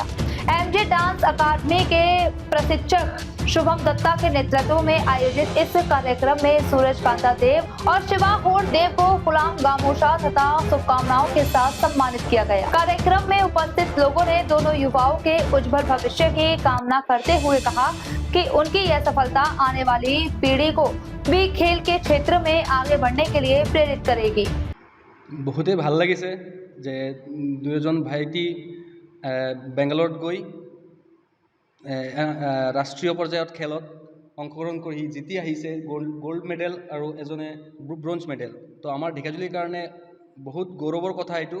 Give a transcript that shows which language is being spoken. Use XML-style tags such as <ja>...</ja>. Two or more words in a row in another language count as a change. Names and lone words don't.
<hi>MJ डांस अकादमी के प्रशिक्षक शुभम दत्ता के नेतृत्व में आयोजित इस कार्यक्रम में सूरज कांता देव और शिवा होर देव को गुलाम गामोशा तथा शुभकामनाओं के साथ सम्मानित किया गया। कार्यक्रम में उपस्थित लोगों ने दोनों युवाओं के उज्जवल भविष्य की कामना करते हुए कहा कि उनकी यह सफलता आने वाली पीढ़ी को भी खेल के क्षेत्र में आगे बढ़ने के लिए प्रेरित करेगी।</hi> <as>बहुते ভাল লাগিছে যে দুজন ভাইটি বেংগালোৰত গৈ ৰাষ্ট্ৰীয় পৰ্যায়ত খেলত অংশগ্ৰহণ কৰি জিতি আহিছে</as> <en>gold medal</en> <as>আৰু এজনে</as> <en>bronze medal.</en> <as>তো আমাৰ ঢেকিয়াজুলিৰ কাৰণে বহুত গৌৰৱৰ কথা এইটো।</as>